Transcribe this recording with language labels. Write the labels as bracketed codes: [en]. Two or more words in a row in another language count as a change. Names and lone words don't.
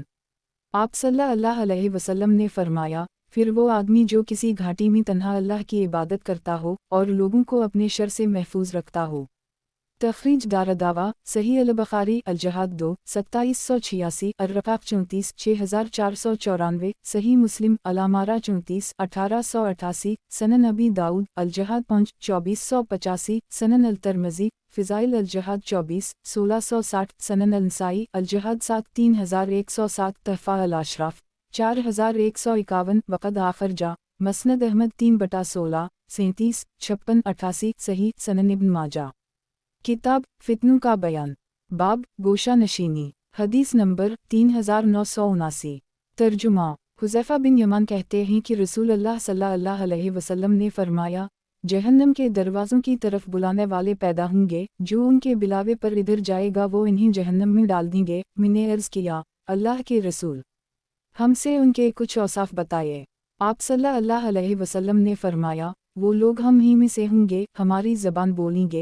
[ur] آپ [ar] صلى الله عليه وسلم [ur] نے فرمایا پھر وہ آدمی جو کسی گھاٹی میں تنہا اللہ کی عبادت کرتا ہو اور لوگوں کو اپنے شر سے محفوظ رکھتا ہو. تخریج دارالدعوہ صحیح ال بخاری ال جہاد 2 2786 الرقاق 34 6494 صحیح مسلم الامارہ 34 1888 سنن ابی داؤد ال جہاد 5 2485 سنن ال ترمذی فضائل ال جہاد 24 1660 سنن ال نسائی ال جہاد 7 3107 تحفہ ال اشراف 4151 [ar] وقد أخرجه [ur] مسند احمد 3/16 37 56 88 صحیح سنن ابن ماجہ. کتاب فتنوں کا بیان۔ باب گوشہ نشینی. حدیث نمبر 3979۔ ترجمہ. حذیفہ بن یمان کہتے ہیں کہ رسول اللہ [ar] صلى الله عليه وسلم [ur] نے فرمایا جہنم کے دروازوں کی طرف بلانے والے پیدا ہوں گے، جو ان کے بلاوے پر ادھر جائے گا وہ انہیں جہنم میں ڈال دیں گے. میں نے عرض کیا اللہ کے رسول ہم سے ان کے کچھ اوصاف بتائے. آپ [ar] صلى الله عليه وسلم [ur] نے فرمایا وہ لوگ ہم ہی میں سے ہوں گے، ہماری زبان بولیں گے.